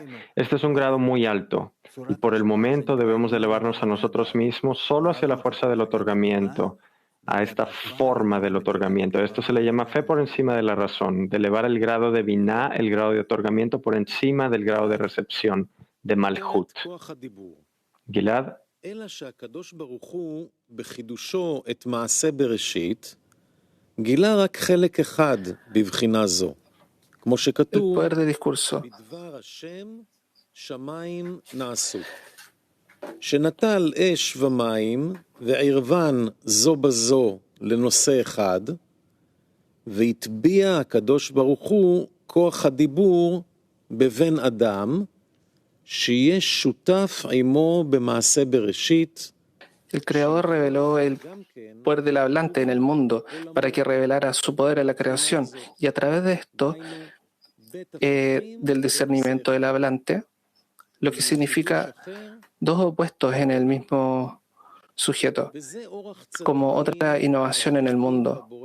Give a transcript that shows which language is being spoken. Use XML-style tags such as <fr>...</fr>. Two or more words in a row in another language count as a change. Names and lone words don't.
<es>Este es un grado muy alto y por el momento debemos elevarnos a nosotros mismos solo hacia la fuerza del otorgamiento, a esta forma del otorgamiento. Esto se le llama fe por encima de la razón, de elevar el grado de biná, el grado de otorgamiento por encima del grado de recepción, de malhut. Gilad.</es> <he>אלא שהקדוש ברוך הוא בחידושו את מעשה בראשית גילה רק חלק אחד בבחינה זו, כמו שכתוב בדבר השם שמיים נעשו, שנטל אש ומים וערבן זו בזו לנושא אחד, והטביע הקדוש ברוך הוא כוח הדיבור בבן אדם,</he> <es>El Creador reveló el poder del hablante en el mundo para que revelara su poder en la creación. Y a través de esto, del discernimiento del hablante, lo que significa dos opuestos en el mismo sujeto, como otra innovación en el mundo.</es>